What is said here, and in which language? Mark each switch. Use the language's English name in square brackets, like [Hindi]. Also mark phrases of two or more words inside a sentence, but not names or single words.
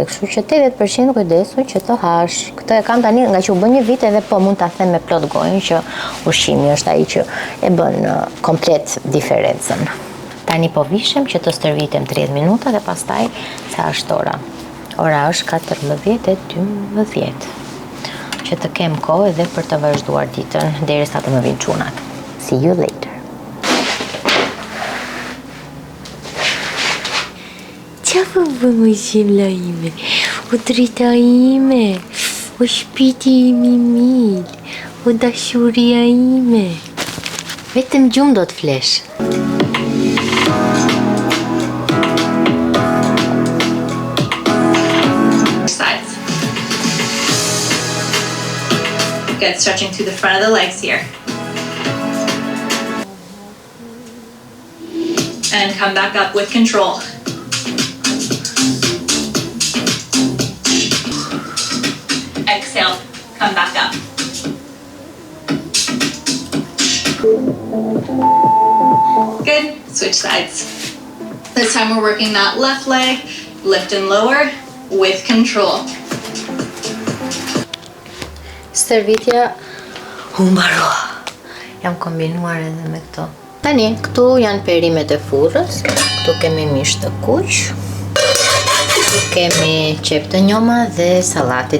[Albanian] Kështu që 80% kujdesu që të hash. Këtë e kam tani nga që u bën një vit edhe po mund ta them me plot gojën që ushqimi është ai që e bën komplet diferencën. Tani po vishem që të stërvitem 30 minuta dhe pastaj sa është ora. Ora është 14:12. Që të kem kohë edhe për të vazhduar ditën derisa të më vinë çunat. [English] See you later. [Albanian] Qa po bën u gjimla ime? U drita ime? U shpiti imi mil? U dashuria ime? Vetëm gjumë do të flesh. [English] Sides. Good, stretching through the front of the legs here. And come back up with control. Exhale, come back up. Good, switch sides. This time we're working that left leg, lift and lower with control. [Albanian] Stërvitja u mbarua. Jam kombinuar edhe me këto. Tani, këtu janë perimet e furrës, këtu kemi mish të kuq, këtu kemi qep të njoma dhe sallate.